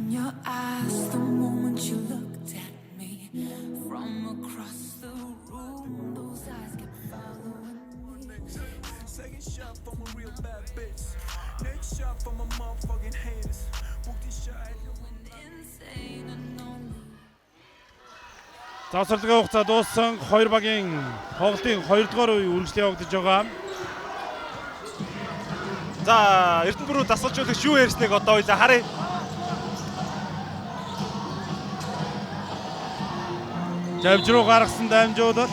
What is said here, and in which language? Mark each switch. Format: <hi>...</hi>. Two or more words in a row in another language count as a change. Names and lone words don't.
<en>your eyes the moment you looked at me from across the room. Those eyes kept following me. Second shot from a real bad bitch. Next shot from a motherfucking haters. Booked shot. Insane and lonely.</en> <mn>Завсралгийн хугацаа дууссан. Хоёр багийн тоглолтын 2 дугаар үе үргэлжлэн явагдаж байгаа. За Эрдэнэбүрүү дасгалжуулагч юу ярьсныг одоо хоёлаа харъя. Завж руу гаргасан дамжуулалт.</mn>